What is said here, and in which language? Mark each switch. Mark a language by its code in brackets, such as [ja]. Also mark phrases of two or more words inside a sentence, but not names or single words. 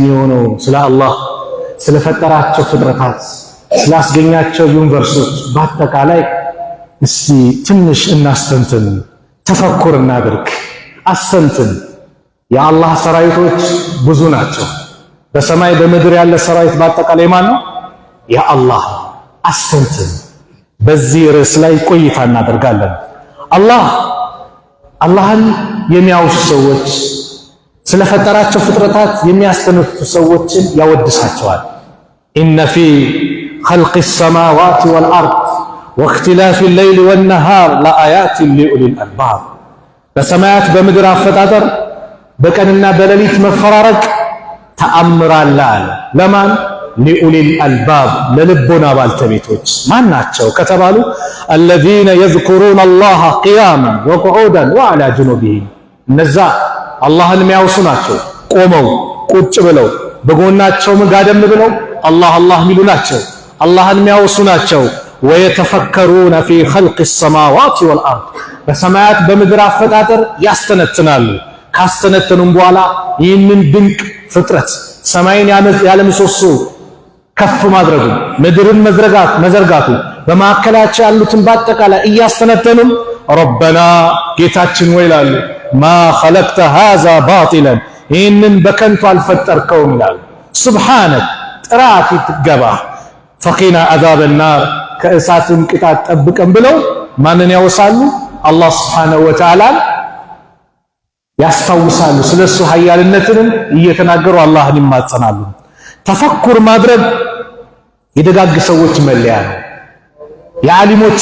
[am] የሆነው ስለ አላህ ስለፈጠራቸው ፍጥረታት ስላስገኛቸው ዩኒቨርሶች በአጠቃላይ እስቲ ትንሽ እናስተንትን ተፈኩር እናድርግ አስተንትን የአላህ ሰራዊቶች ብዙ ናቸው በሰማይ በምድር ያለ ሰራዊት በአጠቃላይ ማን ነው የአላህ አስተንትን በዚህ ርዕስ ላይ ቆይታ እናደርጋለን አላህን የሚያውሱ ሰዎች ስለፈጠራቸው ፍጥረታት የሚያስተነፍሱ ሰዎችን ያወድሳቸዋል [ar] إن في خلق السماوات والأرض واختلاف الليل والنهار لآيات لأولي الألباب [am] በሰማያት በምድር አፈጣጠር በቀንና በሌሊት መፈራረቅ ተአምር አለ ለማን [ar] لأولي الألباب [am] للبنا بالتبيتوች ማን ናቸው ከተባሉ [ar] الذين يذكرون الله قياما وقعودا وعلى جنوبهم [am] እነዛ አላህን የሚያውሱ ናቸው ቆመው ቁጭ ብለው በጎናቸው ጋደም ብለው አላህ አላህ ሚሉ ናቸው አላህን የሚያውሱ ናቸው [ar] ويتفكرون في خلق السماوات والأرض [am] በሰማያት በምድር አፈጣጠር ያስተነትናሉ ካስተነተኑም በኋላ ይህንን ድንቅ ፍጥረት ሰማይን ያለ ምሰሶ ከፍ ማድረጉ ምድርን መዘርጋቱ በማከላቸው ያሉትን በአጠቃላይ እያስተነተኑም ረበና ጌታችን ወይ ይላሉ [ar] ما خلقت هذا باطلا [am] ይህንን በከንቱ አልፈጠርከውም ይላሉ ሱብሃነክ ጥራት ይገባ [ar] فقنا عذاب النار [am] ከእሳትም ቅጣት ጠብቀን ብለው ማንን ያወሳሉ አላህ [ar] سبحانه وتعالى [am] ያስታውሳሉ ስለሱ ኃያልነትን እየተናገሩ አላህን ይማጸናሉ ተፈኩር ማድረግ የደጋግ ሰዎች መለያ ነው የዓሊሞች